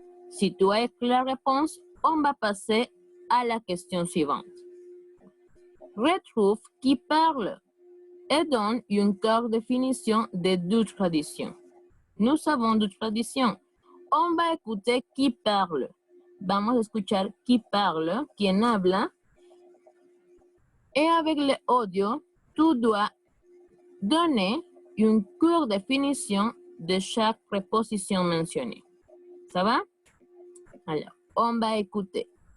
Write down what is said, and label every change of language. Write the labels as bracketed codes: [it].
[fr] Si tu as écrit la réponse, on va passer à la question suivante. Retrouve qui parle et donne une courte définition des deux traditions. Nous avons deux traditions. On va écouter qui parle. [es] Vamos a escuchar [fr] qui parle, [es] quien habla. [fr] Et avec l'audio, tu dois donner une courte définition de chaque préposition mentionnée. Ça va? Alors, on va écouter.